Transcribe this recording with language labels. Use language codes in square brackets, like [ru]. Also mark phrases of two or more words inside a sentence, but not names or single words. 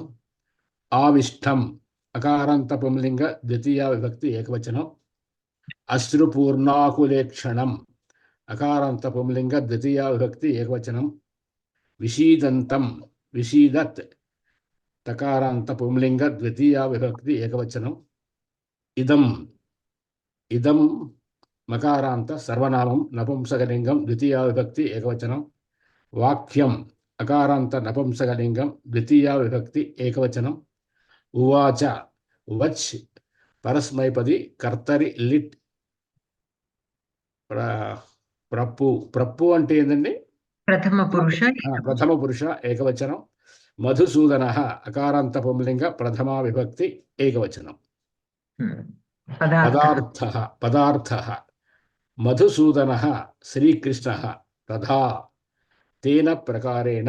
[te] ఆవిష్టం అకారాంత పుంలింగ ద్వితీయా విభక్తి ఏకవచనం. అశ్రుపూర్ణాకులేక్షణం అకారాంత పుంలింగ ద్వితీయా విభక్తి ఏకవచనం. [sa] విషీదంతం విషీదత్ तकारान्त पुंलिंग द्वितीया विभक्ति एकवचनम् इदं इदं मकारान्त सर्वनामं नपुंसकलिंगं द्वितीया विभक्ति एकवचनं वाक्यम् अकारान्त नपुंसकलिंगं द्वितीया विभक्ति एकवचनम् उवाच वच् परस्मैपदी कर्तरि लिट् प्रप्पु प्रप्पु [te] అంటే ఏందండి [sa] प्रथम पुरुष प्रथम पुरुष एकवचनं मधुसूदनः अकारान्त पुंलिंग प्रथमा विभक्ति एकवचनं पदार्थः पदार्थः मधुसूदनः श्रीकृष्णः तथा तेन प्रकारेण